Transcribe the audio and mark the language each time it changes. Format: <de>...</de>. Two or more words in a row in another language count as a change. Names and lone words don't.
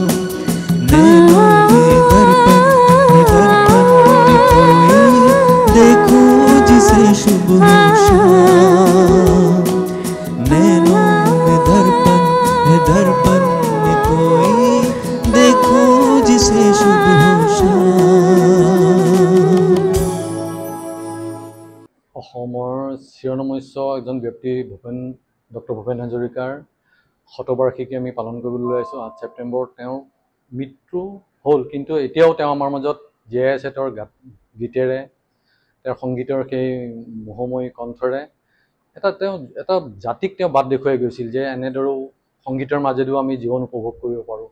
<hi>नैनों में दर्पण है, दर्पण में कोई, देखो जिसे सुबह हो शाम। नैनों में दर्पण है, दर्पण में कोई, देखो जिसे सुबह हो शाम।</hi> <as>অসমৰ চিৰনমস্য এজন ব্যক্তি ডক্টৰ ভূপেন হাজৰিকাৰ শতবাৰ্ষিকী আমি পালন কৰিবলৈ ওলাইছোঁ। 8 ছেপ্টেম্বৰত তেওঁৰ মৃত্যু হ'ল, কিন্তু এতিয়াও তেওঁ আমাৰ মাজত জীয়াই আছে। তেওঁৰ গীতেৰে, তেওঁৰ সংগীতৰ সেই মোহময়ী কণ্ঠৰে তেওঁ এটা জাতিক তেওঁ বাট দেখুৱাই গৈছিল যে এনেদৰেও সংগীতৰ মাজেদিও আমি জীৱন উপভোগ কৰিব পাৰোঁ।</as>